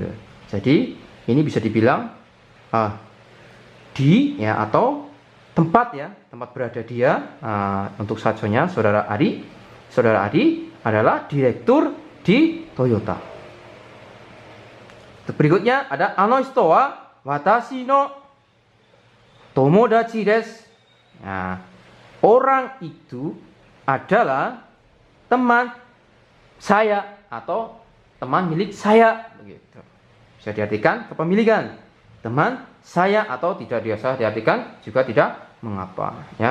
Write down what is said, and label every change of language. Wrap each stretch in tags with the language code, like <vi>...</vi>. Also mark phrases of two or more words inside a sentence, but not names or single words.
<id>Jadi ini bisa dibilang ya, atau tempat, ya, tempat berada dia. Untuk sajonya saudara Ari. Saudara Ari adalah direktur di Toyota. Berikutnya ada</id> <ja>あの人は私の友達です.</ja> <id>Nah, orang itu adalah teman saya atau teman milik saya, begitu. Bisa diartikan kepemilikan. Teman saya atau tidak biasa diartikan juga tidak mengapa, ya.</id>